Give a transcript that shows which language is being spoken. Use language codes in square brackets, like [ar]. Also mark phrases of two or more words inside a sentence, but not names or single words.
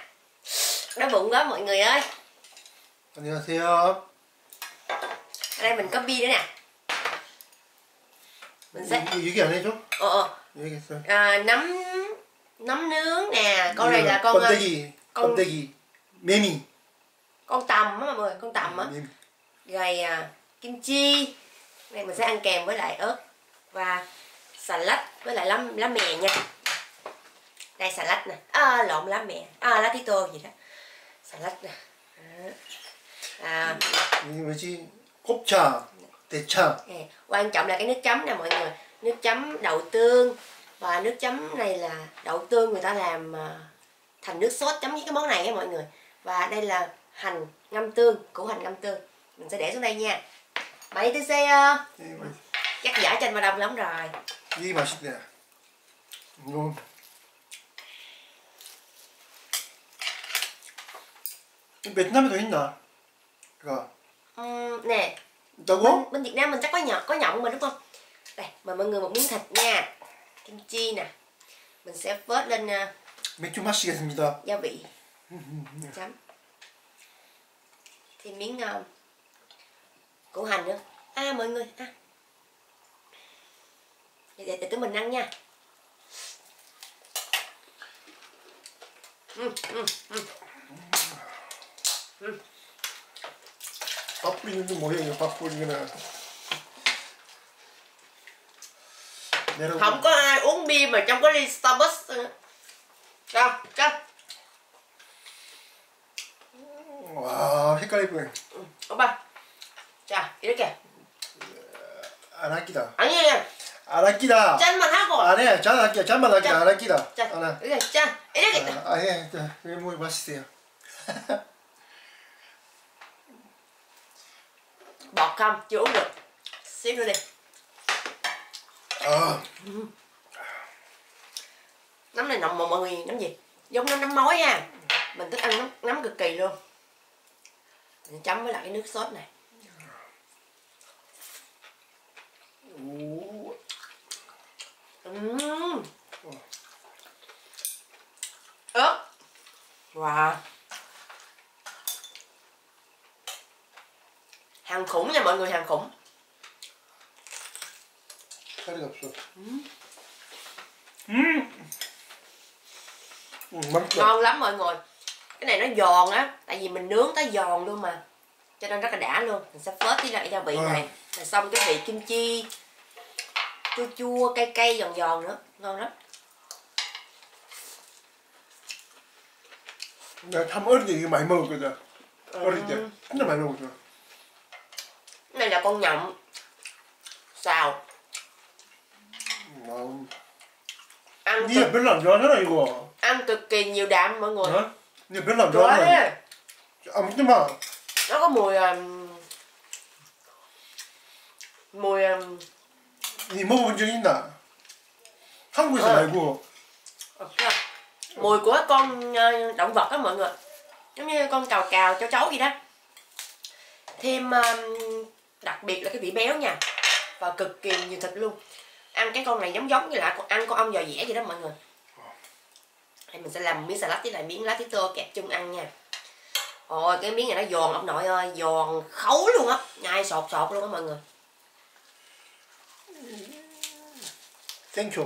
[vi] Đói bụng quá mọi người ơi. [ko] 안녕하세요. [vi] Ở đây mình có bia nữa nè. Mình sẽ [ko] 얘기 안 해줘? 얘기했어요. [vi] nấm nướng nè. Con này là con [ko] 번데기, 매미. [vi] Con tầm á mọi người, con tầm á. Rồi kim chi. Này mình sẽ ăn kèm với lại ớt và xà lách với lại lá mè nha. Đây xà lách nè, lộn lá mè, lá tí tô gì đó. Xà lách nè. [ko] 이게 뭐지? 곱창, 대창. [vi] Quan trọng là cái nước chấm nè mọi người. Nước chấm đậu tương. Và nước chấm này là đậu tương người ta làm thành nước sốt chấm với cái món này nha mọi người. Và đây là hành ngâm tương, củ hành ngâm tương. Mình sẽ để xuống đây nha. Mày tôi xe chắc giả cho anh Ba Đông lắm rồi. [ko] 이게 맛있대. 이거 베트남에도 있나? 그거. [vi] Nè. [ko] 있다고? [vi] Bên Việt Nam mình chắc có nhộng mà đúng không? Đây, mời mọi người một miếng thịt nha. Kim chi nè. Mình sẽ vớt lên [ko] 맥주 마시겠습니다. [vi] gia vị. Chấm. Thêm miếng củ hành nữa. Mọi người để tụi mình ăn nha. [ko] 밥 뿌리는 게 뭐야 이거 밥 뿌리거나. [vi] Không có ai uống bia mà trong cái ly Starbucks. Cho. [ko] 와 헷갈릴 뻔. 오빠. 자, 이렇게. 안 아끼다. 아니야. 안 아끼다. 짠만 하고. 안 해. 짠만 아끼다. 안 아끼다. 자, 이렇게 짠. 이렇게. 예. 이게 뭐 맛있어요. [vi] Bọt không, chưa uống được. Xíu nữa đi. Nấm này nồng mà mọi người, nấm gì? Giống nấm mối nha. Mình thích ăn nấm cực kỳ luôn. Mình chấm với lại cái nước sốt này. Ớt. Wow. Hàng khủng nha mọi người, hàng khủng. [ko] 살이 없어. 맛있다. [vi] Ngon lắm mọi người. Cái này nó giòn á, tại vì mình nướng tới giòn luôn mà, cho nên rất là đã luôn. Mình sẽ phết tí lại gia vị này, rồi xong cái vị kim chi chua chua cay cay giòn giòn nữa, ngon lắm. [ko] 내가 참 어릴 때 이거 많이 먹었거든. 어릴 때 진짜 많이 먹었어. [vi] Cái này là con nhộng xào. Ăn [ko] 니가 별로 안 좋아하잖아 이거. [vi] ăn cực kỳ nhiều đạm mọi người. [ko] 어? 니가 별로 안 좋아해. 좋아하잖아. 아 먹지 마. [vi] Nó có mùi [ko] 니 먹어본 적 있나? 한국에서 말고. [vi] mùi của con động vật đó mọi người, giống như con cào cào cháu cháu gì đó. Thêm đặc biệt là cái vị béo nha, và cực kỳ nhiều thịt luôn. Ăn cái con này giống giống như là ăn con ong giò dẻ vậy đó mọi người. Đây mình sẽ làm miếng salad với lại miếng lá tía tô kẹp chung ăn nha. Ôi cái miếng này nó giòn ông nội ơi, giòn khấu luôn á, nhai sọt sọt luôn á mọi người. [ko] 땡초.